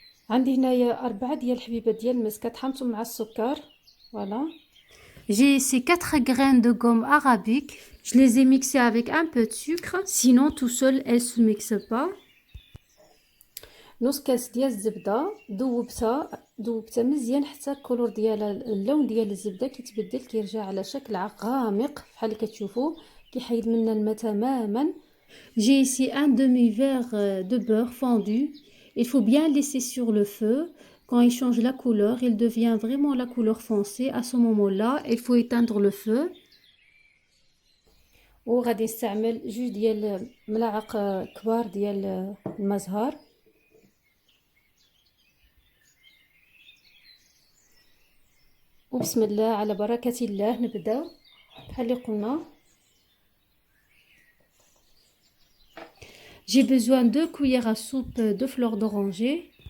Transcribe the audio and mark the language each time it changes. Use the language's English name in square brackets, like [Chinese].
[Arabic] عندي هنايا 4 ديال الحبيبات ديال المس كطحنتهم مع السكر. [French] Voilà. J'ai ces 4 graines de gomme arabique. Je les ai mixées avec un peu de sucre. Sinon, tout seul, elles se mixent pas. [Arabic] نص كاس ديال الزبده ذوبتها مزيان حتى الكولور ديالها، اللون ديال الزبده كيتبدل، كيرجع على شكل غامق بحال اللي كتشوفوا، كيحيد منا الماء تماما. [French] J'ai ici un demi-verre de beurre fondu. Il faut bien laisser sur le feu. Quand il change la couleur, il devient vraiment la couleur foncée. À ce moment-là, il faut éteindre le feu. [Arabic] وغادي نستعمل 2 ديال ملاعق كبار ديال الماء زهر. وبسم الله على بركة الله نبداو بحال اللي قلنا. [French] J'ai besoin de 2 cuillères à soupe de fleurs d'oranger.